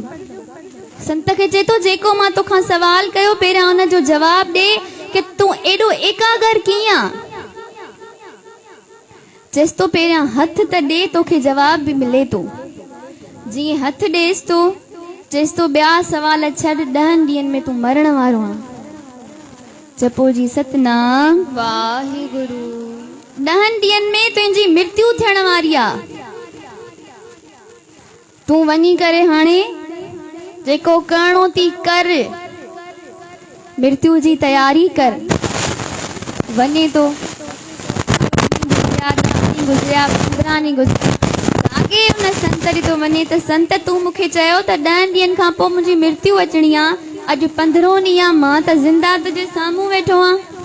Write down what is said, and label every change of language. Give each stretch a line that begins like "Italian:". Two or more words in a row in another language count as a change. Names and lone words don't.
Sindhi: संत खे चए थो जेको मां तोखां सवाल कयो पहिरियां हुन जो जवाब ॾे कि तूं एॾो एकाग्र कीअं? चएसि थो पहिरियां हथ त ॾे, तोखे जवाब बि मिले थो। जीअं हथ ॾेसि थो, चएसि थो ॿिया सवाल छॾ, 10 ॾींहंनि में तूं मरण वारो आहे। जपो जी सतनाम वाहिगुरु। 10 ॾींहंनि में तुंहिंजी मृत्यु थियण वारी आहे। तूं वञी करे हाणे जेको करिणो थी कर, मृत्यु जी तयारी कर। वञे थो, गुज़रिया 15 ॾींहं गुज़रिया, आगे हुन संत ॾे थो वञे त संत तूं मूंखे चयो त 10 ॾींहंनि खां पोइ मुंहिंजी मृत्यु अचणी आहे, अॼु 15 ॾींहं आहे, मां त ज़िंदा तुंहिंजे साम्हूं वेठो आहियां।